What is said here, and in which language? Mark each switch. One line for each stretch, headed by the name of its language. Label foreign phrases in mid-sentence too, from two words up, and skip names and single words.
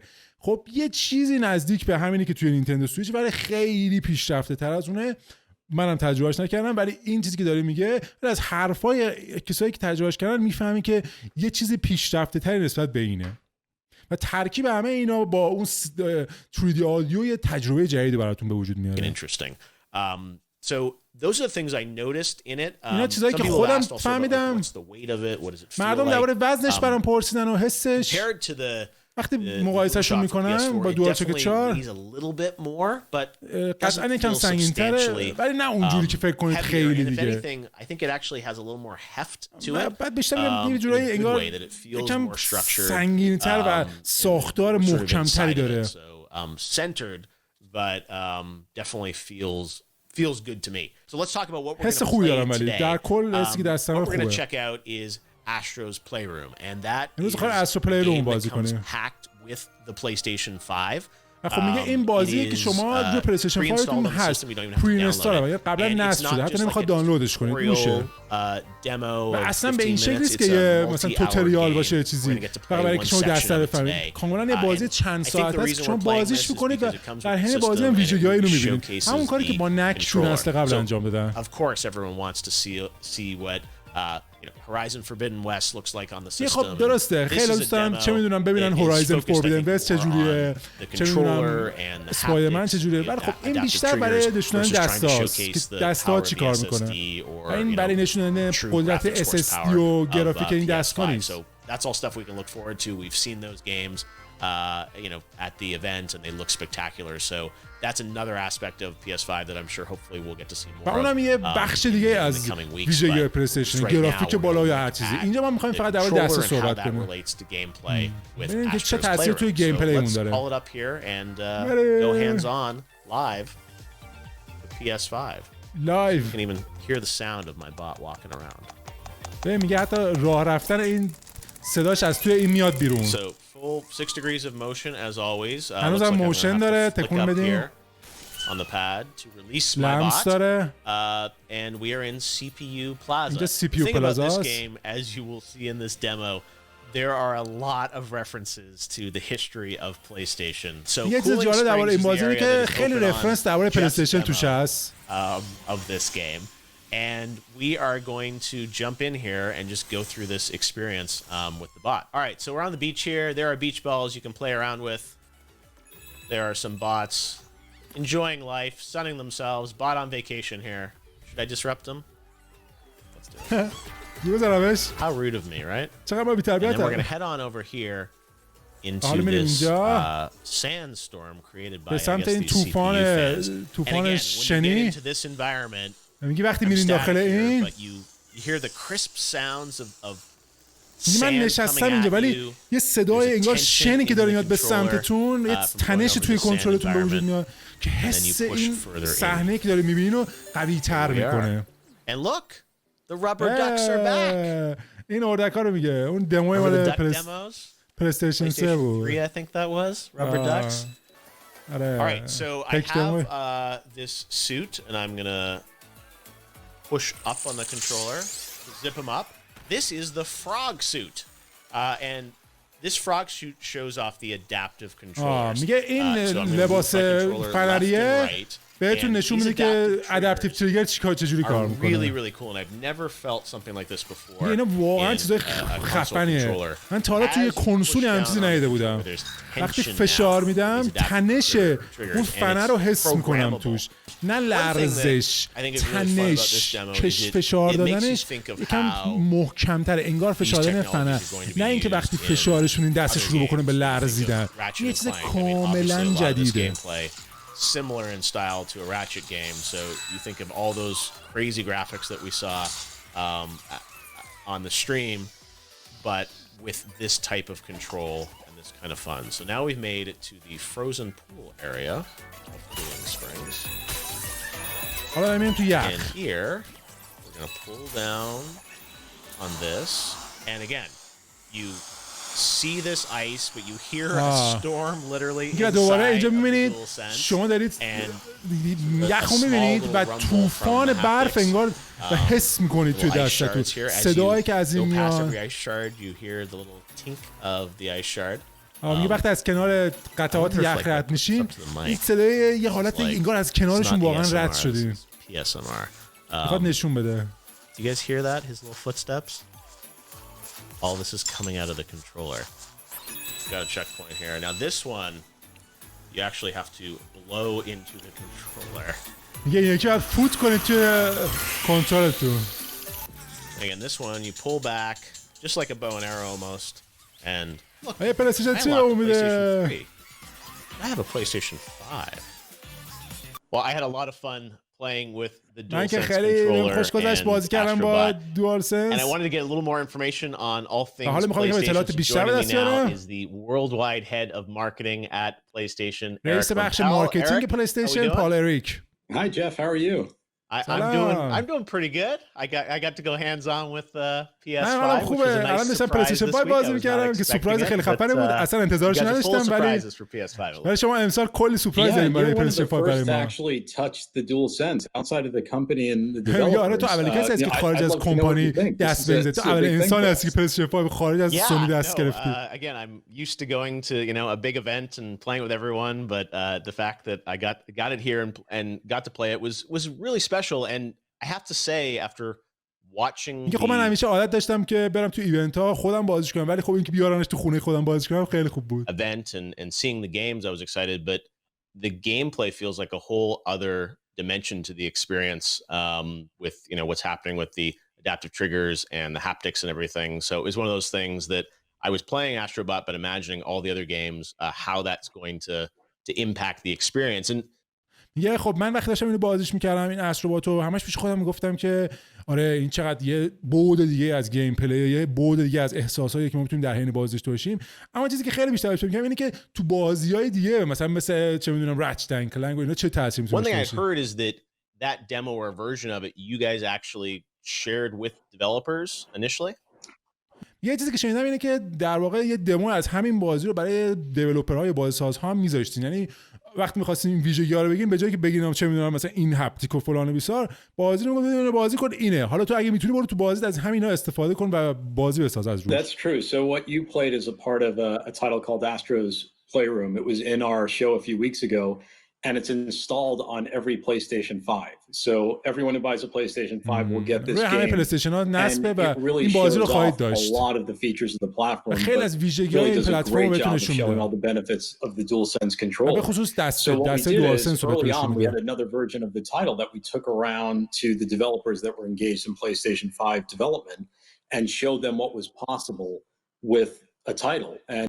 Persian: خب یه چیزی نزدیک به همینی که توی نینتندو سویچ، ولی خیلی پیشرفته تر از اونه. منم تجربهش نکردم، ولی این چیزی که داره میگه از حرفای کسایی که تجربهش کردن میفهمی که یه چیزی پیشرفته تری نسبت به اینه و ترکیب همه اینا با اون 3D آدیو یه تجربه جدیدی براتون به وجود میاره.
English: So those are the things I noticed in it.
Persian: اینا چیزایی که خودم فهمیدم. مردم درباره وزنش برام پرسیدن و حسش. وقتی مقایسه‌شون میکنم با دوالشاک 4 قطعاً یکم سنگین‌تره، ولی نه اونجوری که فکر کنید خیلی دیگه. بعد بیشتر یه جورایی انگار یکم سنگین‌تر و ساختار محکم‌تری داره.
English: Feels good to me. So let's talk about what we're
Persian: حس
English: going to
Persian: خوبی
English: play
Persian: دارم، ولی در کل حسی که دستم خوبه.
English: What we're going to check out is Astro's Playroom, and that is
Persian: Astro Playroom بازی کنیم.
English: packed with the PlayStation 5.
Persian: خب میگه این بازیه که شما روی پلی استیشن 5 تون هست، پری اینستال قبلا نصب شده، حتی نمیخواد دانلودش کنید، میشه. و اصلا به این شکل نیست که یه مثلا توتوریال باشه چیزی، فقط برای اینکه شما دسته رو بفهمید. کاملا یه بازی چند ساعته است که شما بازیش میکنید و در حین بازی هم ویژگی‌هایی رو میبینید، همون کاری که با نک تو نسل قبل انجام دادن.
English: Of course everyone wants to see what Horizon Forbidden West looks like on the system.
Persian: خب درسته، خیلی دوست دارم چه میدونم ببینن هورایزن فوربیدن وست چجوریه، چه میدونم اسپایدرمن چجوریه، ولی خب این بیشتر برای نشوندن دستاست که دست‌ها چیکار میکنه، این برای نشوندن قدرت SSD و گرافیک این دستگاه نیست.
English: That's all stuff we can look forward to. We've seen those games at the event and they look spectacular. So that's another aspect of PS5 that I'm sure hopefully we'll get to see more.
Persian: اونم یه بخش دیگه از ویژگی پلی استیشن، گرافیک بالا یا هر چیزی. اینجا ما می‌خوایم فقط درباره دسته صحبت کنیم. ببینید که چه تأثیری توی گیم پلی اون داره.
English: Call it up here and go hands on live with PS5. Live. You can even hear the sound of my bot walking around.
Persian: ببین میگه حتی راه رفتن این صداش از توی این میاد بیرون.
English: So full 6 degrees of motion as always.
Persian: هنوزم موشن داره، تکون بدیم.
English: On the pad to release my
Persian: لمس
English: bot.
Persian: داره.
English: And we are in CPU Plaza.
Persian: اینجا CPU
English: The thing about
Persian: Plaza
English: this
Persian: است.
English: game, as you will see in this demo, there are a lot of references to the history of PlayStation. So
Persian: یه چیز جالب درباره این بازی اینه که خیلی رفرنس درباره پلی استیشن توش هست.
English: Of this game. and we are going to jump in here and just go through this experience with the bot. All right, so we're on the beach here. There are beach balls you can play around with. There are some bots enjoying life, sunning themselves. Bot on vacation here. Should I disrupt them? Let's do it. How rude of me, right? And then we're going to head on over here into this sandstorm created by, I guess, these CPU fans. And again, when you get into this environment,
Persian: میگی وقتی میرین داخل این
English: you hear the crisp sounds of
Persian: من نشستم اینجا ولی یه صدای انگار شنی که داره میاد به سمتتون، یه تنشی توی کنترلتون به وجود میاد که حس این صحنه که داره میبینین رو قوی تر میکنه.
English: And look, the rubber ducks are back.
Persian: این اردکا رو میگه. اون دموی مال PlayStation 3 بود.
English: I think that was rubber ducks. All right, so I have this suit and I'm gonna push up on the controller to zip him up. This is the frog suit, and this frog suit shows off the adaptive controllers.
Persian: میگه این لباس فنریه بهتون نشون میده که
English: adaptive trigger
Persian: چجوری کار میکنه.
English: Really, really cool, and I've never felt something like this before.
Persian: اینا واقعا چیزای خفنیه. من تا حالا توی کنسولی هم چیزی ندیده بودم. وقتی فشار میدم تنش اون فنر رو حس میکنم توش، نه لرزش، تنش، کش فشار دادنش یکم محکم‌تره، انگار فشار دادن فنر، نه اینکه وقتی فشارشون این دست شروع بکنه به لرزیدن. یه چیز کاملا جدیده.
English: Similar in style to a Ratchet game, so you think of all those crazy graphics that we saw on the stream, but with this type of control and this kind of fun. So now we've made it to the frozen pool area of Cooling Springs. And here, we're going to pull down on this, and again, you see this ice, but you hear a storm literally inside of the DualSense.
Persian: شما دارید یخو میبینید و طوفان برف انگار و حس میکنید توی دستتون. صدایی که از این میاد. میگه وقتی از کنار قطعات یخ رد میشین این صدای یه حالت انگار از کنارشون واقعا رد شدیم. میخواد نشون بده.
English: Do you guys hear that? His little footsteps? All this is coming out of the controller. Got a checkpoint here. Now this one, you actually have to blow into the controller. یکی باید فوت کنید توی کنترلتون. Again, this one you pull back just like a bow and arrow almost. And look, I have a PlayStation 5. Well, I had a lot of fun playing with the DualSense controller and DualSense. And I wanted to get a little more information on all things PlayStation. So joining me now is the worldwide head of marketing at PlayStation,
Persian: رئیس بخش مارکتینگ PlayStation Eric.
English: Hi Jeff, how are you? I'm doing pretty good. I got to go hands on with PS5.
Persian: خوبه. الان داشتم PlayStation 5 بازی می‌کردم که سورپرایز خیلی خفنی بود. اصلا انتظارش نداشتم ولی شما امسال کلی سورپرایز دارید برای PlayStation 5 برای ما.
English: Actually touched the DualSense outside of the company and the developers.
Persian: آره تو اولین کسی هستی که خارج از کمپانی دست بزنی. تو اولین انسانی هستی که PlayStation 5 خارج از سونی دست گرفتی.
English: Again, I'm used to going to, a big event and playing with everyone, but the fact that I got it here and got to play it was really special. And I have to say after watching
Persian: خب من همیشه عادت داشتم که برم تو ایونت ها خودم بازیش کنم ولی خب اینکه بیارنش تو خونه خودم بازیش کنم خیلی خوب بود.
English: Event and seeing the games I was excited, but the gameplay feels like a whole other dimension to the experience with what's happening with the adaptive triggers and the haptics and everything. So it was one of those things that I was playing Astrobot but imagining all the other games how that's going to impact the experience. And
Persian: خب من وقتی داشتم اینو بازیش میکردم این استروباتو همش پیش خودم میگفتم که آره این چقدر یه بعد دیگه از گیم پلی، یه بعد دیگه از احساسایی که ما میتونیم در حین بازیش داشته باشیم. اما چیزی که خیلی بیشتر بهش میگم اینه که تو بازی‌های دیگه مثل چه میدونم رچت اند کلنگ و اینا چه تاثیری میتونه داشته باشه.
English: One thing I heard is that demo or version of it you guys actually shared with developers initially.
Persian: یه چیزی که شنیدم اینه که در واقع یه دمو از همین بازی رو برای دیولپرهای بازیسازها هم میذاشتین. یعنی وقتی می‌خواستین این ویژگی‌ها رو بگین به جای که بگین چه می‌دونم مثلا این هپتیک و فلان و بیسار بازی رو می‌گین بازی کن اینه. حالا تو اگه میتونی برو تو بازی از همینا استفاده کن و بازی بساز از روش.
English: That's true. So what you played is a part of a title called Astro's Playroom. It was in our show a few weeks ago and it's installed on every PlayStation 5. So everyone who buys a PlayStation 5 will get this
Persian: همه
English: game.
Persian: پلی‌استیشن ها نصبه و
English: And it really
Persian: این بازی رو
English: shows
Persian: خواهید
English: off
Persian: داشت.
English: a lot of the features of the platform.
Persian: خیلی از
English: But
Persian: ویژگی‌های
English: really
Persian: این
English: does a
Persian: پلتفرم
English: great
Persian: بهتون
English: showing
Persian: نشون
English: all
Persian: میده.
English: the benefits of the DualSense
Persian: به
English: controller.
Persian: خصوص
English: So what we
Persian: دسته
English: did is
Persian: DualSense رو بهتون
English: early
Persian: نشون
English: on we had
Persian: میده.
English: another version of the title that we took around to the developers that were engaged in PlayStation 5 development and showed them what was possible with a title. And